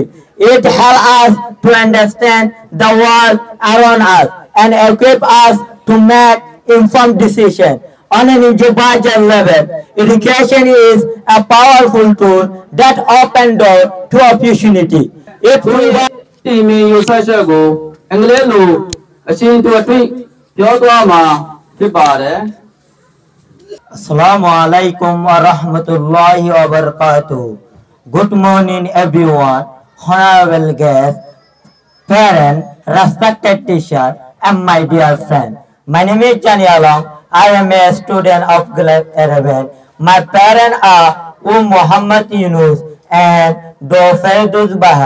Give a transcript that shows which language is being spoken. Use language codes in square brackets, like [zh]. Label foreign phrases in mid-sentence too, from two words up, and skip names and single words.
[en] It helps us to understand the world around us and equip us to make informed decisions. On an individual level, education is a powerful tool that opens doors to opportunity. It provides [my] တီမီယူဆက်ချက်ကိုအင်္ဂလိပ်လိုအချင်းတူအထိပြောသွားမှာဖြစ်ပါတယ် [ar] السلام عليكم ورحمة الله وبركاته. [en] Good morning everyone, honorable guests, parents, respected teacher, and my dear friend. My name is Chani Along. I am a student of Gleb 11. My parents are Muhammad Yunus and Do Ferduz Bahar.